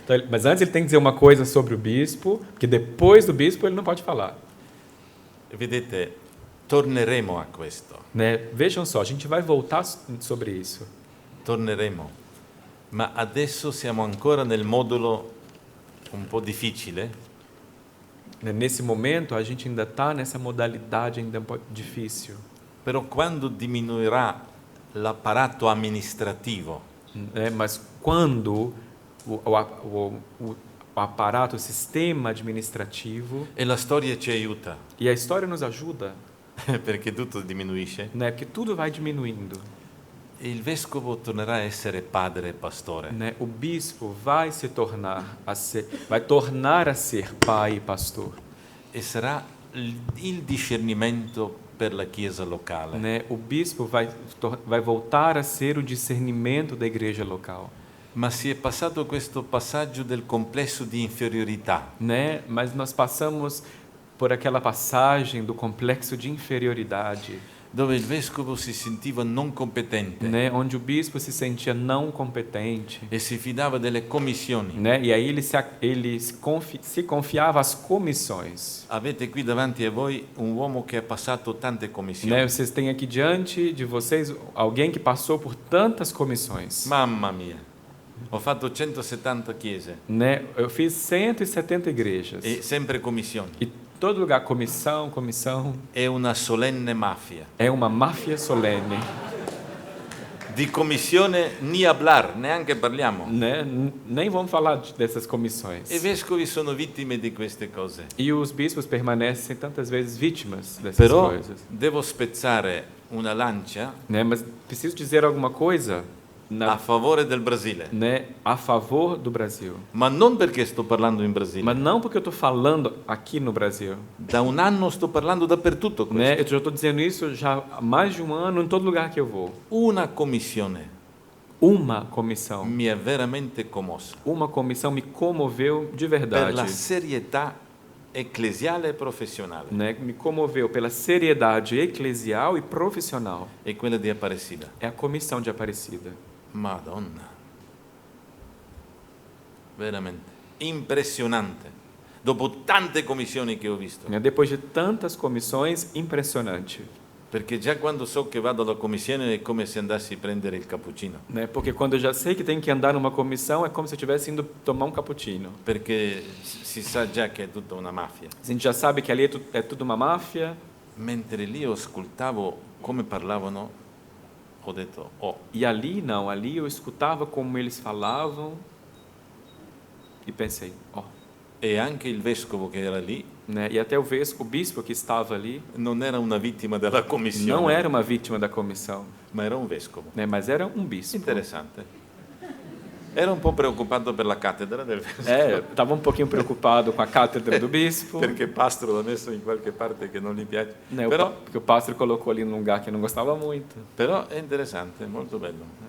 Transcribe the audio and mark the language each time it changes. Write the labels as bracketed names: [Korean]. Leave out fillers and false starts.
[Portuguese] Mas antes ele tem que dizer uma coisa sobre o bispo, porque depois do bispo ele não pode falar. [Italian] Vedete, torneremo a questo. [Portuguese] Né? Vejam só, a gente vai voltar sobre isso. [Italian] Torneremo. Ma adesso siamo ancora nel modulo un po' difficile. [Portuguese] Nesse momento, a gente ainda está nessa modalidade ainda um pouco difícil. [Italian] Però quando diminuirà l'apparato amministrativo, [Portuguese] mas quando o aparato, o sistema administrativo, [Italian] e la storia ci aiuta, [Portuguese] e a história nos ajuda, [Italian] perché tutto diminuisce, [Portuguese] né? Porque tudo vai diminuindo. [Italian] il vescovo tornerà a essere padre e pastore. [Portuguese] Né? O bispo vai tornar a ser pai e pastor. [Italian] E sarà il discernimento per la chiesa locale. [Portuguese] Né? O bispo vai voltar a ser o discernimento da igreja local. [Italian] Ma si è passato questo passaggio del complesso di inferiorità. [Portuguese] Né? Mas nós passamos por aquela passagem do complexo de inferioridade, [Italian] dove il vescovo si sentiva non competente, [Portuguese] né? Onde o bispo se sentia não competente, [Italian] e si fidava delle commissioni. [Portuguese] Né? E aí ele se confiava às comissões. [Italian] Avete qui davanti a voi un uomo che ha passato tante commissioni. [Portuguese] Né? Vocês têm aqui diante de vocês alguém que passou por tantas comissões. [Italian] Mamma mia, ho fatto 170 chiese. [Portuguese] Né? Eu fiz 170 igrejas. [Italian] E sempre commissioni. [Portuguese] E todo lugar comissão. [Italian] È una solenne mafia. [Portuguese] É uma máfia solene. [Italian] Di commissione [Spanish] ni hablar, [Italian] neanche parliamo. [Portuguese] Né? Nem vamos falar dessas comissões. [Italian] I vescovi sono vittime di queste cose. [Portuguese] E os bispos permanecem tantas vezes vítimas dessas [Italian] Però [Portuguese] coisas. [Italian] devo spezzare una lancia, [Portuguese] Né? Mas preciso dizer alguma coisa [Italian] a favore del Brasile. [Portuguese] Né? A favor do Brasil. [Italian] Ma non perché sto parlando in Brasile. [Portuguese] Mas não porque eu estou falando aqui no Brasil. [Italian] Da un anno sto parlando dappertutto questo. [Portuguese] Né? Eu já estou dizendo isso já há mais de um ano em todo lugar que eu vou. [Italian] Una commissione [Portuguese] Uma comissão. [Italian] mi ha veramente commosso. [Portuguese] Uma comissão me comoveu de [Italian] Per [Portuguese] verdade. [Italian] la serietà ecclesiale e professionale. [Portuguese] Né? Me comoveu pela seriedade eclesial e profissional. [Italian] E quella di Aparecida. [Portuguese] É a comissão de Aparecida. [Italian] Madonna. Veramente. Impressionante. Dopo tante commissioni che ho visto. [Portuguese] Né? Depois de tantas comissões, impressionante. [Italian] Perché già quando so che vado alla commissione è come se andassi a prendere il cappuccino. [Portuguese] Né? Porque quando eu já sei que tenho que andar numa comissão, é como se eu estivesse indo tomar um cappuccino. [Italian] Perché si sa già che è tutta una mafia. [Portuguese] A gente já sabe que ali é tudo uma máfia. [Italian] Mentre lì ascoltavo come parlavano, ho detto, oh, [Portuguese] E ali não, ali eu escutava como eles falavam e pensei, ó. [Italian] e anche il vescovo che era lì [Portuguese] Né? E até o bispo que estava ali [Italian] non era una vittima della commissione, [Portuguese] não era uma vítima da comissão, [Italian] ma era un vescovo. [Portuguese] né? Mas era um bispo. [Italian] Interessante. Era un po' preoccupato per la cattedra del vescovo. [Portuguese] Estava um pouquinho preocupado com a cátedra do bispo. [Italian] Perché Pastro l'ha messo in qualche parte che non gli piace. [Portuguese] Né? [Italian] Però, [Portuguese] Porque o pastor colocou ali num lugar que não gostava muito. [Italian] però è interessante, molto bello.